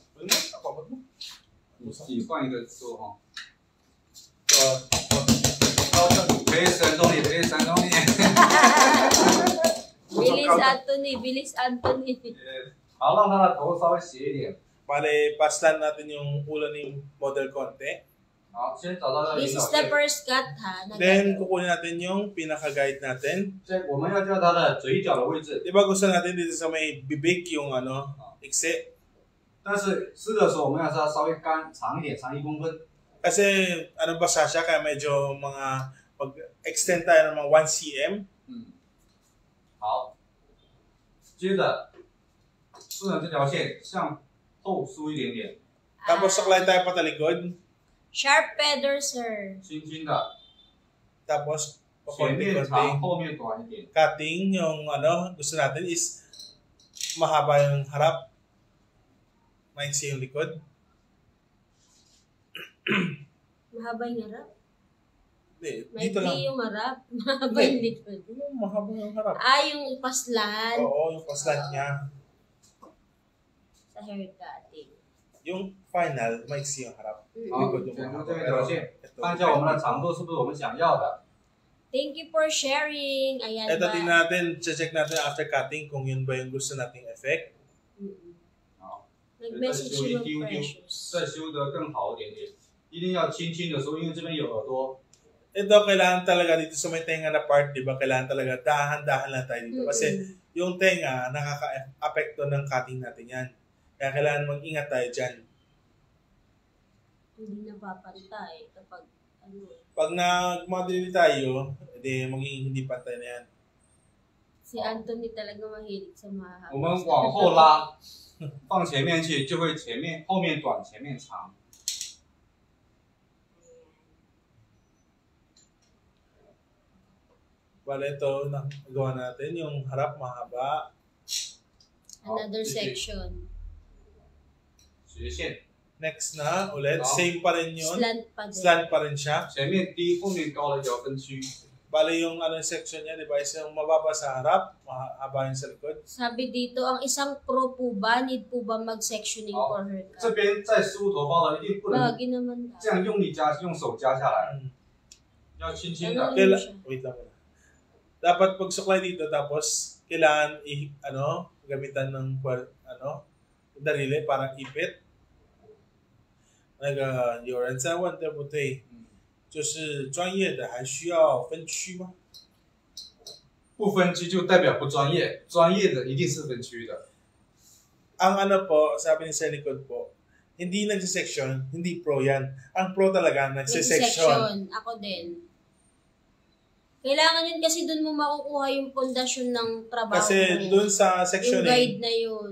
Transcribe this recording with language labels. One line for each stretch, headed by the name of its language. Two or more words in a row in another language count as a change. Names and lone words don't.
Filipino: Ano mo? Kapabot mo.
Chinese: 你换一个做哈。 Oh, 可以闪动你，可以闪动你。
Filipino: Bilis Anthony, bilis Anthony.
Chinese: 好，让他的头稍微斜一点。
Filipino: Bale, paslan natin yung ulo ni model konti.
Chinese: 好，先找到那个
English: This
Chinese: 引
English: is
Chinese: 导
English: the
Chinese: 线。
English: first cut ha.
Filipino: Then, kukunin natin yung pinaka-guide natin.
Chinese: 我们要叫它的嘴角的位置，
Filipino: Di ba gusto natin dito sa may bibig yung iksi?
Chinese: 但是撕的时候我们要让它稍微干长一点，长1公分。
Filipino: Kasi basa siya kaya medyo pag-extend tayo ng mga 1 cm.
Chinese: 好，接着顺着这条线向后梳一点点，
Filipino: Tapos saklay tayo patalikod.
English: Sharp feather, sir.
Chinese: 轻轻的，
Filipino: Tapos
Chinese: 前面
Filipino: pakonti-konti.
Chinese: 长，后面短一点。
Filipino: Cutting yung gusto natin is mahaba yung harap. Maiksi yung likod. Mahaba yung harap. Hindi, dito lang. Maikli yung harap. Mahaba yung likod. Yung mahaba yung harap. Yung paslan Oo, yung paslan niya.
English: sa hair cutting.
Filipino: Yung final, maiksi yung harap.
Chinese: 好，
Filipino: Likod yung
Chinese: 剪出
Filipino: mahaba.
Chinese: 这个
Filipino: Pero
Chinese: 条线，
Filipino: ito,
Chinese: 看一下我们的长度是不是我们想要的。
English: Thank you for sharing.
Filipino: Ayan Ito ba? tingnan natin, check natin
English: after cutting
Filipino: kung yun ba yung gusto nating effect. Mm-mm.
Chinese: 好，
Filipino: Nag-message yung precious.
Chinese: 再修得更好一点点，一定要轻轻的梳，因为这边有耳朵。
Filipino: Ito, kailangan talaga dito sa may tenga na part, di ba? Kailangan talaga dahan-dahan lang tayo dito. Kasi yung tenga, nakaka-apekto ng cutting natin yan. Kaya kailangan mag-ingat tayo dyan. Hindi napapantay kapag Pag nag-model tayo, magiging hindi pantay na yan. Si Anthony talaga mahilig sa mahaba.
Chinese: 我们往后拉，放前面去，就会后面短，前面长。
Filipino: Bale, ito, nagawa natin yung harap mahaba.
English: Another section.
Chinese: 斜线，
Filipino: Next na, ulit, Oh. same pa rin yun. Slant pa din. Slant pa rin siya.
Chinese: 前面低，后面高的一条分区。
Filipino: Bale, yung section niya, di ba, is yung mababa sa harap, mahaba yung sa likod. Sabi dito, ang isang pro po ba, need po ba mag-sectioning Oh.
English: for her
Chinese: 这
English: cut?
Chinese: 边在梳头发的一定不能
Filipino: Bagay naman daw.
Chinese: 这样用力夹，用手夹下来， Mm. 要轻轻
Filipino: Ano
Chinese: 的。
Filipino: yun siya? Wait lang muna. Dapat pag suklay dito, tapos kailangan gamitan ng darili para ipit.
Chinese: 有人在问对不对？就是专业的还需要分区吗？不分区就代表不专业，专业的一定是分区的。
Filipino: Ang po, sabi ni sa likod po, hindi nagsisection, hindi pro yan. Ang pro talaga, nagsisection. Section. Ako din. Kailangan yun kasi dun mo makukuha yung pundasyon ng trabaho Kasi mo. dun sa Yung sectioning, guide na yun.